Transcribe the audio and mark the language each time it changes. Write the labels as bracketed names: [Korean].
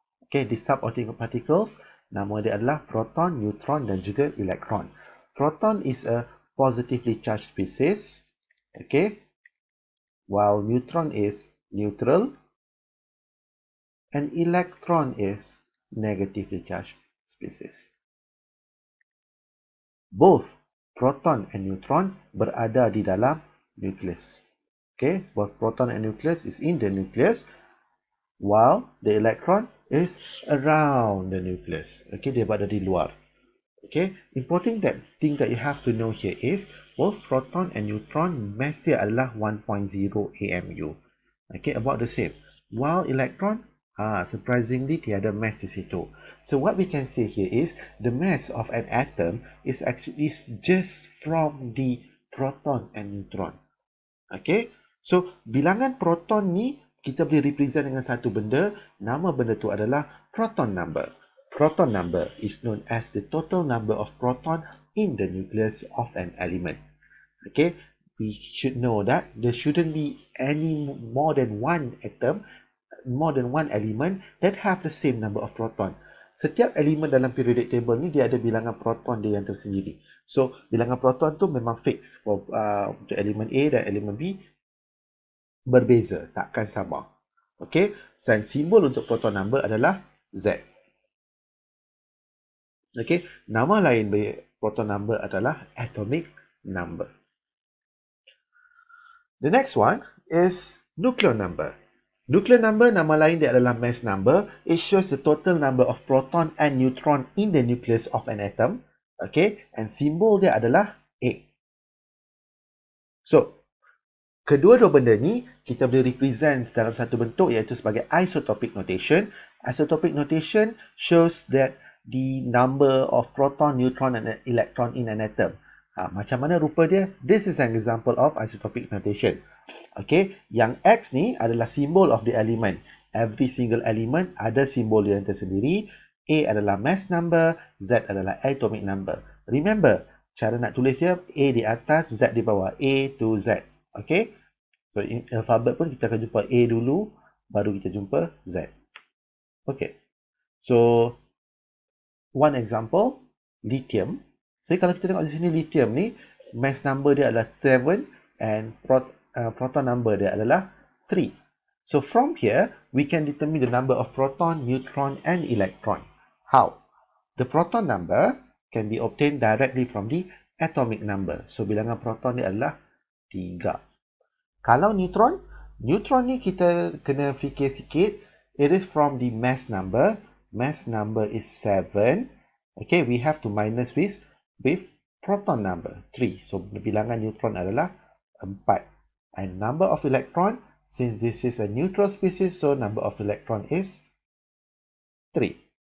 [Malay] Okay, di subatomic particles, nama dia adalah proton, neutron dan juga elektron. [English] Proton is a positively charged species, okay, while neutron is neutral and electron is negatively charged species. Both proton and neutron [Malay] berada di dalam [English] nucleus. Okay, both proton and nucleus is in the nucleus, while the electron is around the nucleus. Okay, [Malay] dia berada di luar. [English] Okay, important thing that you have to know here is both proton and neutron mass [Malay] dia adalah [English] 1.0 AMU. Okay, about the same. While electron, surprisingly [Malay] tiada mass di situ. [English] So what we can say here is the mass of an atom is actually just from the proton and neutron. [Malay] Okay, so bilangan proton ni kita boleh represent dengan satu benda. Nama benda tu adalah proton number. [English] Proton number is known as the total number of proton in the nucleus of an element. Okay, we should know that there shouldn't be any more than one atom, more than one element that have the same number of proton. [Malay] Setiap elemen dalam periodic table ni dia ada bilangan proton dia yang tersendiri. So bilangan proton tu memang fix for untuk elemen A dan elemen B berbeza, takkan sama. Okey, dan simbol untuk proton number adalah Z. Okey, nama lain bagi proton number adalah atomic number. [English] The next one is nuclear number. [Malay] Nuclear number, nama lain dia adalah mass number. [English] It shows the total number of proton and neutron in the nucleus of an atom. [Malay] Okay, and simbol dia adalah A. So, kedua-dua benda ni kita boleh represent dalam satu bentuk iaitu sebagai isotopic notation. [English] Isotopic notation shows that the number of proton, neutron and electron in an atom. [Malay] Macam mana rupa dia? [English] This is an example of isotopic notation. [Malay] Okay, yang X ni adalah [English] symbol of the element. Every single element [Malay] ada simbol dia tersendiri. A adalah mass number, Z adalah atomic number. Remember, cara nak tulis dia A di atas, Z di bawah. A to Z. Okay, so in alphabet pun kita akan jumpa A dulu, baru kita jumpa Z. [English] Okay, so one example, lithium. [Malay] So kalau kita tengok di sini lithium ni, mass number dia adalah 7 and proton number dia adalah 3. [English] So from here, we can determine the number of proton, neutron and electron. How? The proton number can be obtained directly from the atomic number. [Malay] So bilangan proton dia adalah 3. Kalau neutron ni kita kena fikir sikit. [English] It is from the mass number. Mass number is 7. Okay, we have to minus with proton number 3. [Malay] So bilangan neutron adalah 4. [English] And number of electron, since this is a neutral species, so number of electron is 3.